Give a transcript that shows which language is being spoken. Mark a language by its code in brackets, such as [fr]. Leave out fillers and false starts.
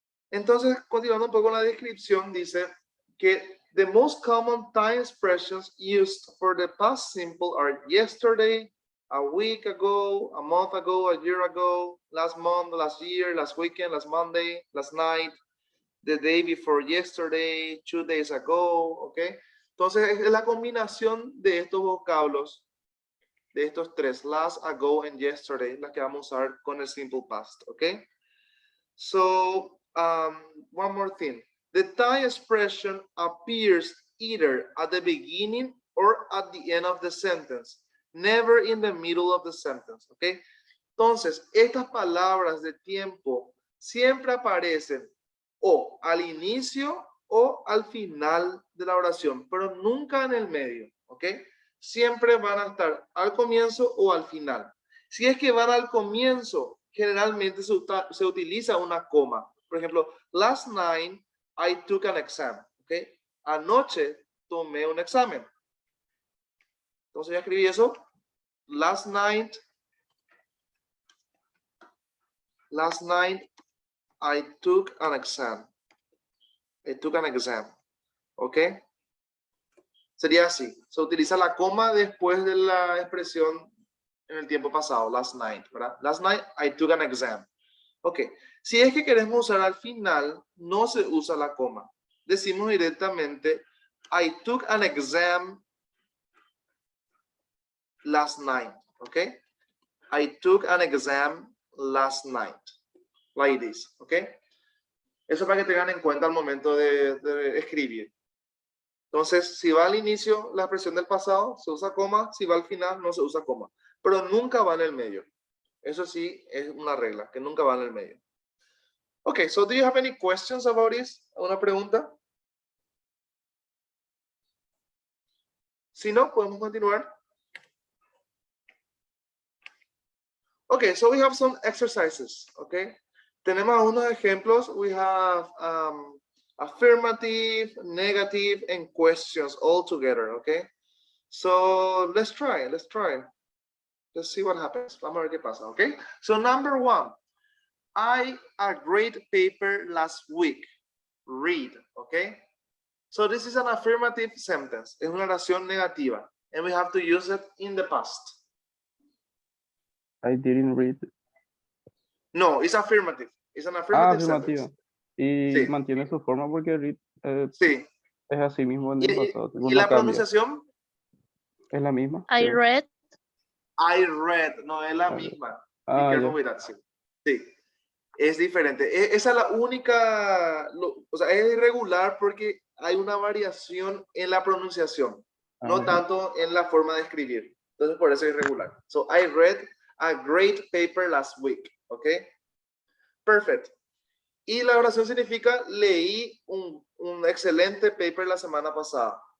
[es] Entonces, continuando un poco la descripción, dice que [en] the most common time expressions used for the past simple are yesterday, a week ago, a month ago, a year ago, last month, last year, last weekend, last Monday, last night, the day before yesterday, 2 days ago, ¿ok? [es] Entonces, es la combinación de estos vocablos, de estos tres, last, ago, and yesterday, las que vamos a usar con el simple past, ¿ok? [en] So, one more thing. The time expression appears either at the beginning or at the end of the sentence, never in the middle of the sentence, ¿ok? [es] Entonces, estas palabras de tiempo siempre aparecen o al inicio o al final de la oración, pero nunca en el medio, ¿ok? Siempre van a estar al comienzo o al final. Si es que van al comienzo, generalmente se utiliza una coma. Por ejemplo, [en] last night I took an exam, ¿ok? [es] Anoche tomé un examen. Entonces ya escribí eso. [en] Last night Last night I took an exam. I took an exam. ¿Ok? [es] Sería así. Se utiliza la coma después de la expresión en el tiempo pasado. [en] Last night, [es] ¿verdad? [en] Last night I took an exam. [es] Ok. Si es que queremos usar al final, no se usa la coma. Decimos directamente [en] I took an exam last night. ¿Ok? I took an exam last night. Like this. ¿Ok? [es] Eso para que tengan en cuenta al momento de escribir. Entonces, si va al inicio la expresión del pasado, se usa coma. Si va al final, no se usa coma. Pero nunca va en el medio. Eso sí es una regla, que nunca va en el medio. [en] Okay, so do you have any questions about this? [es] ¿Una pregunta? Si no, podemos continuar. [en] Okay, so we have some exercises, okay? [es] Tenemos unos ejemplos. [en] We have affirmative, negative, and questions all together, okay? So let's try. Let's see what happens. [es] Vamos a ver qué pasa, [en] okay? So number 1, I a great paper last week. Read, okay? So this is an affirmative sentence. [es] Es una oración negativa. [en] And we have to use it in the past. I didn't read. No, it's affirmative. It's an affirmative sentence. [es] Y Sí. mantiene su forma porque read Sí. es así mismo en el pasado. ¿Y la pronunciación? Es la misma. [en] I read. I read. [es] No, es la misma. [en] Be careful with that. [es] Sí. Es diferente. Esa es la única, o sea, es irregular porque hay una variación en la pronunciación, no tanto en la forma de escribir. Entonces, por eso es irregular. [en] So, I read a great paper last week. ¿Ok? Perfect. [es] Y la oración significa leí un excelente paper la semana pasada.